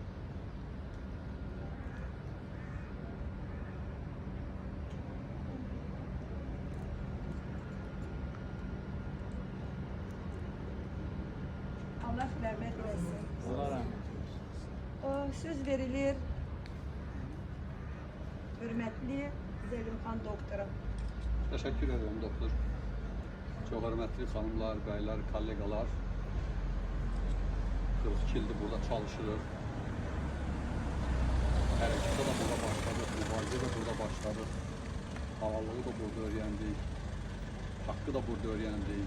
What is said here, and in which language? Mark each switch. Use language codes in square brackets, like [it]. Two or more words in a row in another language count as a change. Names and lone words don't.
[az] Allah rəhmət eləsin. [tr] Allah rahmet eylesin. [az] Söz verilir hörmətli Zəlimxan doktora. [tr] Teşekkür ederim doktor. [az] Çok hörmətli xanımlar, bəylər, kollegalar. 42 ildir burada çalışırıq. Hərəkətə də burada başladıq, mübarizə də burada başladıq. Havalığı da burada öyrəndik. Haqqı da burada öyrəndik.